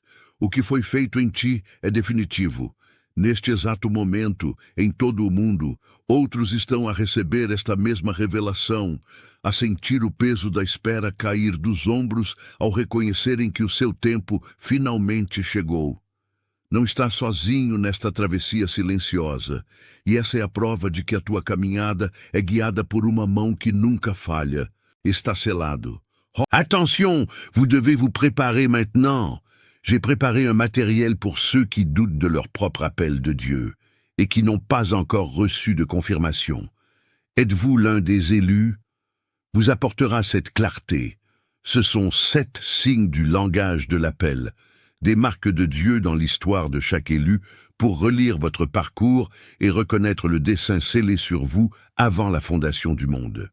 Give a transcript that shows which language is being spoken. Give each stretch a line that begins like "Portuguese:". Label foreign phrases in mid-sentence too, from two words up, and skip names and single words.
Portuguese: O que foi feito em ti é definitivo. Neste exato momento, em todo o mundo, outros estão a receber esta mesma revelação, a sentir o peso da espera cair dos ombros ao reconhecerem que o seu tempo finalmente chegou. Não estás sozinho nesta travessia silenciosa, e essa é a prova de que a tua caminhada é guiada por uma mão que nunca falha. Está selado.
French: Attention, vous devez vous préparer maintenant. J'ai préparé un matériel pour ceux qui doutent de leur propre appel de Dieu et qui n'ont pas encore reçu de confirmation. Êtes-vous l'un des élus? Vous apportera cette clarté. Ce sont 7 signes du langage de l'appel, des marques de Dieu dans l'histoire de chaque élu pour relire votre parcours et reconnaître le dessein scellé sur vous avant la fondation du monde.